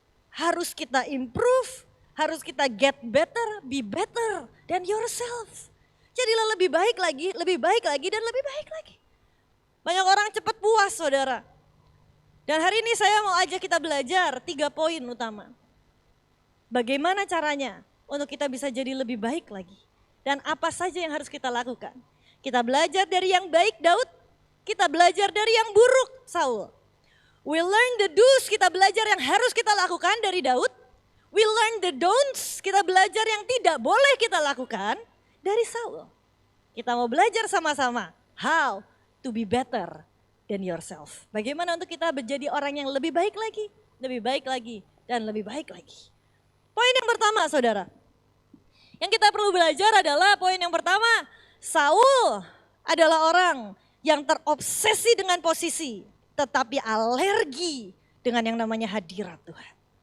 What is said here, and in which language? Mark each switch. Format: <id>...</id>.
<id>Harus kita</id> <en>improve, harus kita get better, be better than yourself.</en> <id>Jadilah lebih baik lagi, dan lebih baik lagi. Banyak orang cepat puas saudara. Dan hari ini saya mau ajak kita belajar 3 poin utama. Bagaimana caranya untuk kita bisa jadi lebih baik lagi. Dan apa saja yang harus kita lakukan. Kita belajar dari yang baik Daud, kita belajar dari yang buruk Saul.</id> <en>We learn the do's,</en> <id>kita belajar yang harus kita lakukan dari Daud.</id> <en>We learn the don'ts,</en> <id>kita belajar yang tidak boleh kita lakukan dari Saul. Kita mau belajar sama-sama</id> <en>how to be better than yourself.</en> <id>Bagaimana untuk kita menjadi orang yang lebih baik lagi, dan lebih baik lagi. Poin yang pertama saudara, yang kita perlu belajar adalah poin yang pertama, Saul adalah orang yang terobsesi dengan posisi, tetapi alergi dengan yang namanya hadirat Tuhan.</id>